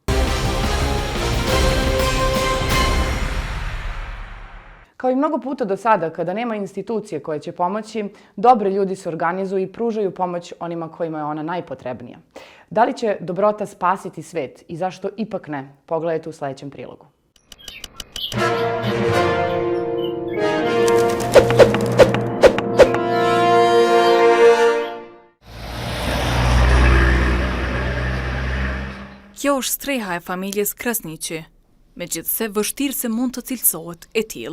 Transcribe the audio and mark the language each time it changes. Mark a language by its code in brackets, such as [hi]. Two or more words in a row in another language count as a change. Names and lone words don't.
[sr] Kao i mnogo puta do sada, kada nema institucije koje će pomoći, dobri ljudi se organizuju i pružaju pomoć onima kojima je ona najpotrebnija. Da li će dobrota spasiti svet i zašto ipak ne? Pogledajte u sledećem prilogu. [sq] Kjo është streha e familjes Krasniqi. Megjithse, vështirë se mund të cilësohet e tillë.